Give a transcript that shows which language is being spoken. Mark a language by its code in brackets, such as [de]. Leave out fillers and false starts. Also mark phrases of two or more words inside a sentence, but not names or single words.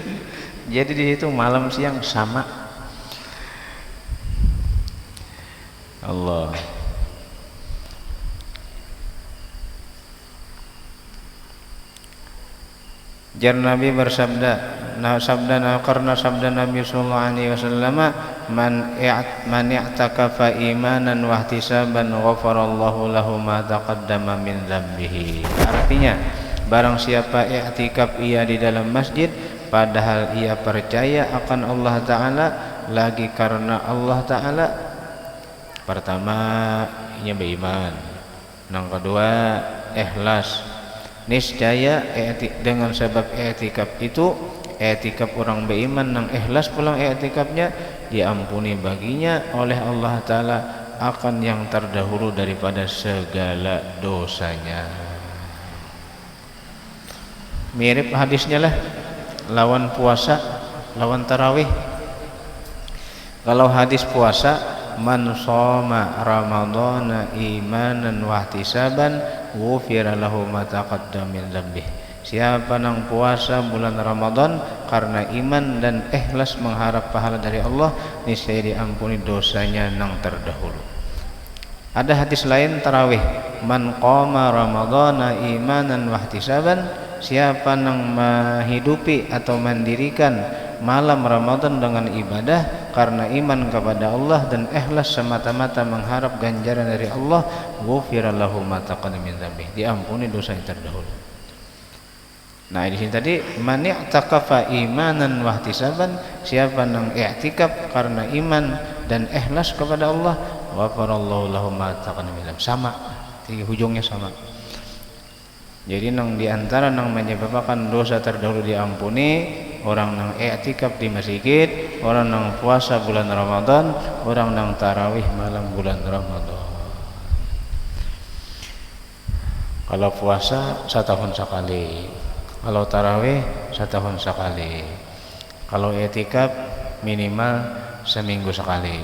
[id] Jadi di situ malam siang sama. Allah. Jar Nabi bersabda, karena sabda Nabi [ar] صلى الله عليه وسلم، من اعتكف إيمانا واحتسابا غفر الله له ما تقدم من ذنبه. [id] Artinya, barang siapa i'tikaf ia di dalam masjid padahal ia percaya akan Allah taala, lagi karena Allah taala, pertama ia beriman, yang kedua ikhlas. Niscaya dengan sebab i'tikaf itu, [bjn] i'tikaf orang beriman nang ikhlas pulang i'tikafnya, diampuni baginya oleh Allah taala akan yang terdahulu daripada segala dosanya. Mirip hadisnya lah, lawan puasa, lawan tarawih. [id] Kalau hadis puasa, [ar] من صام رمضان إيمانا واحتسابا غفر له ما تقدم من ذنبه. [bjn] Siapa nang puasa bulan Ramadan karena iman dan ikhlas mengharap pahala dari Allah, niscaya diampuni dosanya nang terdahulu. [id] Ada hadis lain tarawih, [ar] من قام رمضان إيمانا واحتسابا, [bjn] siapa nang menghidupi atau mendirikan malam Ramadan dengan ibadah karena iman kepada Allah dan ikhlas semata-mata mengharap ganjaran dari Allah, [ar] غفر له ما تقدم من ذنبه, [bjn] diampuni dosa yang terdahulu. Nah, di sini tadi [ar] من اعتكف إيمانا واحتسابا, [bjn] siapa nang i'tikaf karena iman dan ikhlas kepada Allah, [ar] غفر الله له ما تقدم من ذنبه. [bjn] Sama, tiga hujungnya sama. Jadi nang diantara nang menyebabkan dosa terdahulu diampuni, orang nang i'tikaf di masjid, orang nang puasa bulan Ramadan, orang nang tarawih malam bulan Ramadan. [id] Kalau puasa setahun sekali, kalau tarawih setahun sekali, kalau i'tikaf minimal seminggu sekali.